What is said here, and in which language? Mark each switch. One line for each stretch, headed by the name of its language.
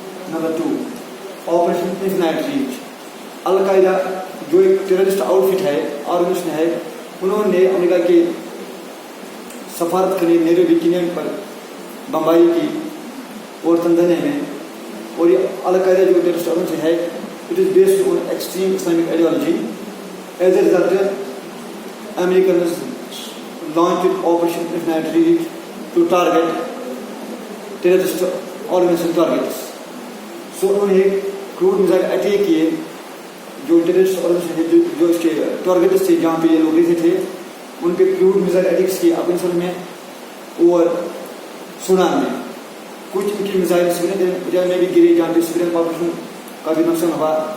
Urdu: Number 2 operation infinite reach. القاعدہ جو ایک terrorist out fit ہے، آرگنیزیشن ہے، انہوں نے امریکہ کے سفارت خانے نیروبی کینیا پر بمباری کی اور تنزانیہ میں. اور یہ القاعدہ جو ٹیررسٹ آرگنیزیشن ہے،
English: it is based on extreme Islamic ideology. As a result, Americans launched Operation Infinite Reach to target terrorist organization targets.
Urdu: So انہوں نے کروڈ میزائل اٹیک کیے جو ٹیررسٹ آرگنیزیشن جو اس کے ٹارگیٹس تھے جہاں پہ یہ لوگ رہتے تھے، ان پہ کروڈ میزائل اٹیکس کیے افغانستان میں اور سوڈان میں. کچھ ان کی میزائل سویڈن میں بھی گری جہاں پہ سویڈن پاپولیشن کا بھی نقصان ہوا.